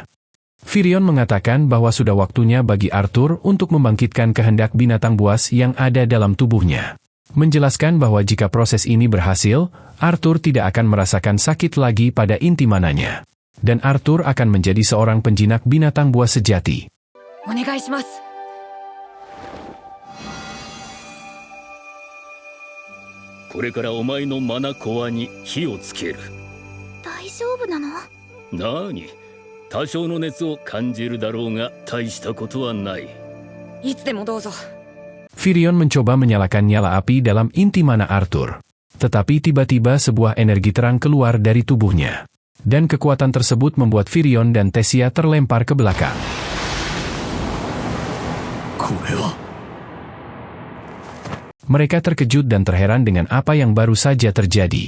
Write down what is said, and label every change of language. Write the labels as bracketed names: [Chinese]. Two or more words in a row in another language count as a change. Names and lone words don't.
[Indonesian] Firion mengatakan bahwa sudah waktunya bagi Arthur untuk membangkitkan kehendak binatang buas yang ada dalam tubuhnya. Menjelaskan bahwa jika proses ini berhasil, Arthur tidak akan merasakan sakit lagi pada inti mananya. Dan Arthur akan menjadi seorang penjinak binatang buas sejati. [Japanese] お願いします。これからお前のマナコアに火をつける。大丈夫なの？なに、多少の熱を感じるだろうが大したことはない。いつでもどうぞ。 [Indonesian] Firion mencoba menyalakan nyala api dalam inti mana Arthur. Tetapi tiba-tiba sebuah energi terang keluar dari tubuhnya. Dan kekuatan tersebut membuat Firion dan Tesia terlempar ke belakang. Mereka terkejut dan terheran dengan apa yang baru saja terjadi.